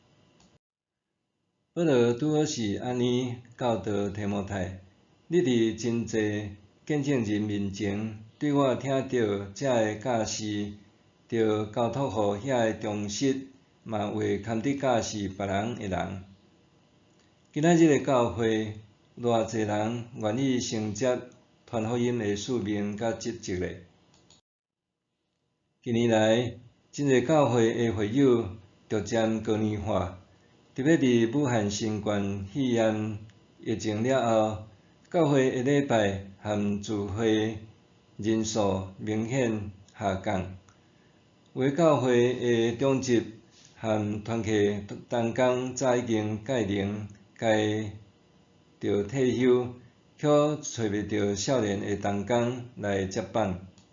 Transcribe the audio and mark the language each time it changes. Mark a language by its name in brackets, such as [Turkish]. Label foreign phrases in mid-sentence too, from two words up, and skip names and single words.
[Min Nan Chinese] 保罗拄好是安尼教导提摩太，你伫真侪见证人面前，对我听到这个教示，着交托互遐个忠实嘛会堪得教示别人的人。今仔日的教会，偌侪人愿意承接传福音的使命甲职责咧。近年来，真侪教会的会友逐渐高年化，特别伫武汉新冠肺炎疫情了后，教会的礼拜和聚会人数明显下降。有的教会的长职和团契同工早已经届龄，该着退休，却找袂到少年的同工来接棒。